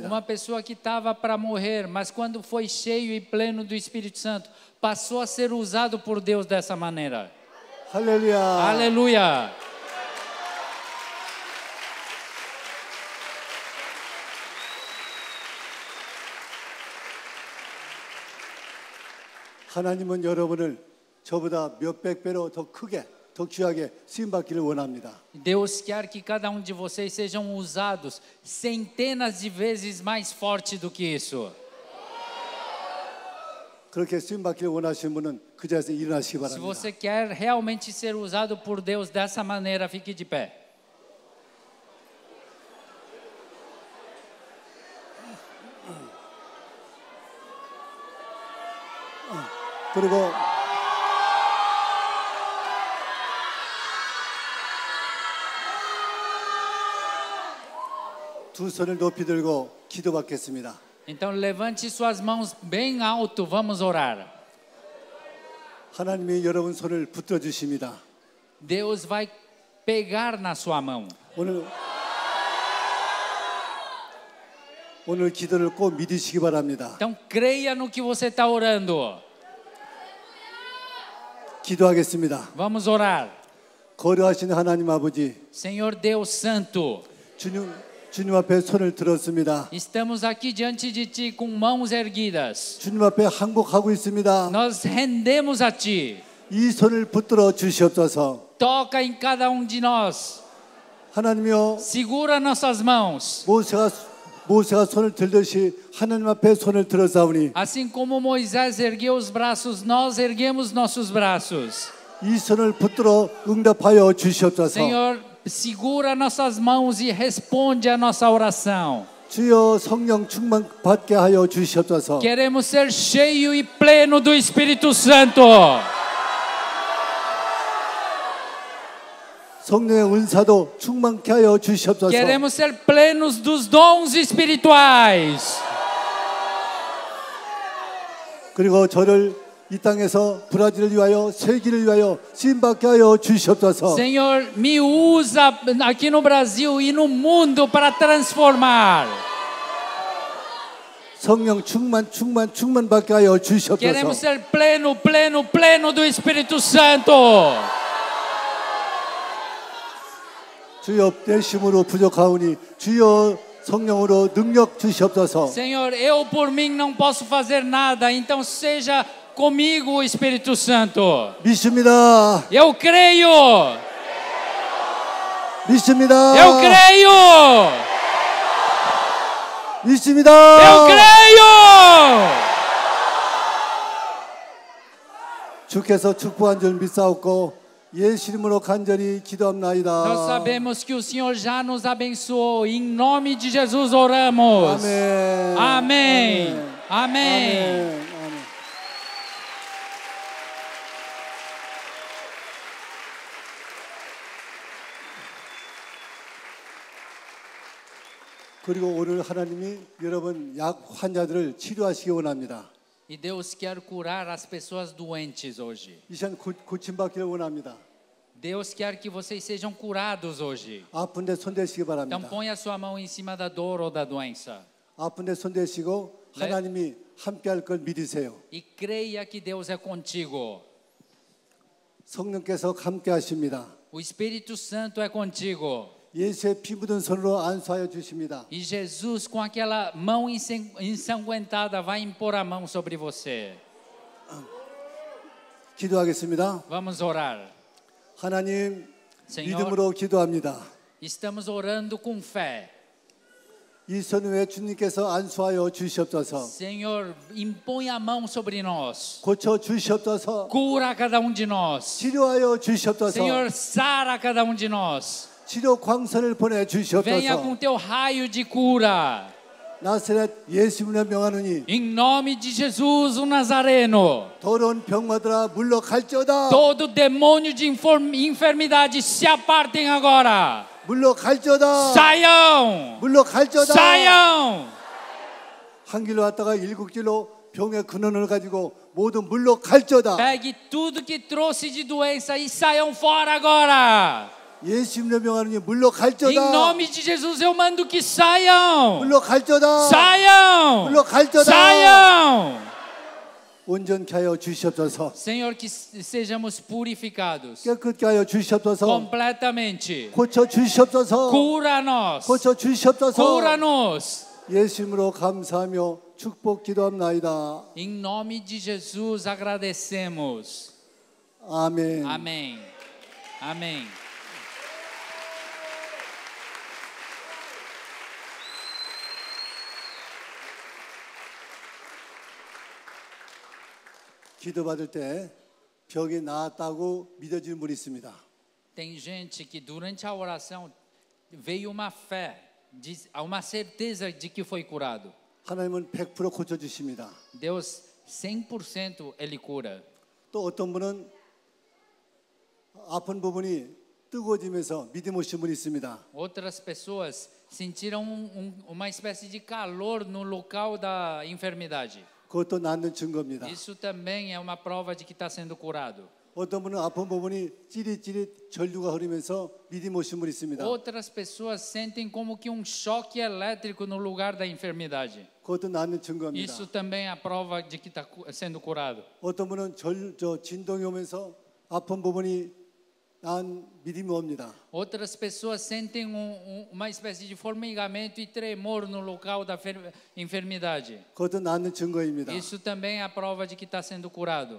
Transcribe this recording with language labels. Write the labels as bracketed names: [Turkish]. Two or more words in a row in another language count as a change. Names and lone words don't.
[Portuguese] Uma pessoa que estava para morrer, mas quando foi cheio e pleno do Espírito Santo, passou a ser usado por Deus dessa maneira. [Korean] 할렐루야. [Portuguese] Aleluia! [Korean] 하나님은 여러분을 저보다 몇백 배로 더 크게, 더 귀하게 쓰임받기를 원합니다. [Portuguese] Deus quer que cada um de vocês sejam usados centenas de vezes mais forte do que isso. [Korean] 그렇게 쓰임받기를 원하시는 분은 그 자리에서 일어나시기 [Portuguese] Se [Korean] 바랍니다. [Portuguese] você quer realmente ser usado por Deus dessa maneira, fique de pé. [Korean] 그리고 두 손을 높이 들고 기도받겠습니다. [Portuguese] Então levante suas mãos bem alto, vamos orar. [Korean] 하나님이 여러분 손을 붙들어 주십니다. [Portuguese] Deus vai pegar na sua mão. [Korean] 오늘 기도를 꼭 믿으시기 바랍니다. [Portuguese] Então creia no que você está orando. [Korean] 기도하겠습니다. [Portuguese] Vamos orar. [Korean] 거룩하신 하나님 아버지, [Portuguese] Senhor Deus Santo, [Korean] 주님 앞에 손을 들었습니다. [Portuguese] estamos aqui diante de Ti com mãos erguidas. [Korean] 주님 앞에 항복하고 있습니다. [Portuguese] Nós rendemos a Ti. [Korean] 이 손을 붙들어 주시옵소서. [Portuguese] Toca em cada um de nós. [Korean] 하나님이여, [Portuguese] Segura nossas mãos. [Korean] 모세가 손을 들듯이 하나님 앞에 손을 들어사오니 [Portuguese] Assim como Moisés ergueu os braços, nós erguemos nossos braços. [Korean] 이 손을 붙들어 응답하여 주시옵소서. [Portuguese] Senhor, segura nossas mãos e responde a nossa oração. [Korean] 주여 성령 충만 받게 하여 주시옵소서. [Portuguese] Queremos ser cheio e pleno do Espírito Santo. [Korean] 성령의 은사도 충만케 하여 주시옵소서. [Portuguese] Queremos ser plenos dos dons espirituais. [Korean] 그리고 저를 이 땅에서 브라질을 위하여 세계를 위하여 쓰임받게 하여 주시옵소서. [Portuguese] Senhor, me usa aqui no Brasil e no mundo para transformar. [Korean] 성령 충만 받게 하여 주시옵소서. [Portuguese] Queremos ser pleno do Espírito Santo. [Korean] 주여 내 힘으로 부족하오니 주여 성령으로 능력 주시옵소서. [Portuguese] Senhor, eu por mim não posso fazer nada, então seja comigo o Espírito Santo. [Korean] 믿습니다. [Portuguese] Eu creio. [Korean] 믿습니다. [Portuguese] Eu creio! [Korean] 믿습니다. [Portuguese] Eu creio! [Korean] 주께서 축복한 줄 믿사옵고 예수 이름으로 간절히 기도합나이다. [Portuguese] Nós sabemos que o Senhor já nos abençoou. Em nome de Jesus oramos. [Korean] 아멘. [Portuguese] Amém. Amém. [Korean] 아멘. 아멘. 그리고 오늘 하나님이 여러분 약 환자들을 치료하시기 원합니다. [Portuguese] E Deus quer curar as pessoas doentes hoje. [Korean] 이 시간 고침받기를 원합니다. [Portuguese] Deus quer que vocês sejam curados hoje. [Korean] 아픈데 손대시기 [Portuguese] Então [Korean] 바랍니다. [Portuguese] ponha a sua mão em cima da dor ou da doença. [Korean] 아픈데 손대시고 하나님이 함께할 걸 믿으세요. [Portuguese] E creia que Deus é contigo. [Korean] 성령께서 함께하십니다. [Portuguese] O Espírito Santo é contigo. [Korean] 예수의 피 묻은 손으로 안수하여 주십니다. [Portuguese] E Jesus, com aquela mão ensanguentada, vai impor a mão sobre você. [Korean] 기도하겠습니다. [Portuguese] Vamos orar. [Korean] 하나님 [Portuguese] Senhor, [Korean] 믿음으로 기도합니다. [Portuguese] estamos orando com fé. [Korean] 이 손 위에 주님께서 안수하여 주시옵소서. [Portuguese] Senhor, impõe a mão sobre nós. [Korean] 고쳐 주시옵소서. [Portuguese] Cura cada um de nós. [Korean] 치료하여 주시옵소서. [Portuguese] Senhor, sara cada um de nós. [Korean] 치료 광선을 보내 [Portuguese] Venha [Korean] 주시옵소서. [Portuguese] com teu raio de cura. [Korean] 나사렛 예수님의 명하노니 [Portuguese] Em nome de Jesus, o Nazareno. [Korean] 더러운 병마들아 물러갈지어다. [Portuguese] Todo demônio de enfermidade se apartem agora. [Korean] 물러갈지어다. [Portuguese] Saiam! [Korean] 물러갈지어다. [Portuguese] Saiam! [Korean] 한 길로 왔다가 일곱 길로 병의 근원을 가지고 모두 물러갈지어다. [Portuguese] Pegue tudo que trouxe de doença e saiam fora agora. [Korean] 예수님의 명하노니 [Portuguese] Em [Korean] 물러갈지어다. [Portuguese] nome de Jesus eu mando que saiam. [Korean] 물러갈지어다. [Portuguese] Saiam! [Korean] 물러갈지어다. [Portuguese] Saiam! [Korean] 온전케 하여 주시옵소서. [Portuguese] Senhor, que sejamos purificados [Korean] 깨끗게 하여 주시옵소서. [Portuguese] completamente. [Korean] 고쳐 주시옵소서. [Portuguese] Cura-nos. [Korean] 고쳐 주시옵소서. [Portuguese] Cura-nos. [Korean] 예수님으로 감사하며 축복 기도합나이다. [Portuguese] Em nome de Jesus agradecemos. [Korean] 아멘. [Portuguese] Amém. Amém. [Korean] 기도받을 때 병이 나았다고 믿어지는 분이 있습니다. [Portuguese] Tem gente que durante a oração veio uma fé, uma certeza de que foi curado. [Korean] 하나님은 100% 고쳐주십니다. [Portuguese] Deus 100% ele cura. [Korean] 또 어떤 분은 아픈 부분이 뜨거워지면서 믿음 오신 분이 있습니다. [Portuguese] Outras pessoas sentiram uma espécie de calor no local da enfermidade. [Korean] 그것도 낫는 증거입니다. [Portuguese] Isso também é uma prova de que está sendo curado. [Korean] 어떤 분은 아픈 부분이 찌릿찌릿 전류가 흐르면서 믿음 오신 분이 있습니다. [Portuguese] Outras pessoas sentem como que um choque elétrico no lugar da enfermidade. [Korean] 그것도 낫는 증거입니다. [Portuguese] Isso também é a prova de que está sendo curado. [Korean] 어떤 분은 진동이 오면서 아픈 부분이 난 믿음이 옵니다. [Portuguese] Outras pessoas sentem uma espécie de formigamento e tremor no local da enfermidade. [Korean] 그것도 낫는 증거입니다. [Portuguese] Isso também é a prova de que está sendo curado.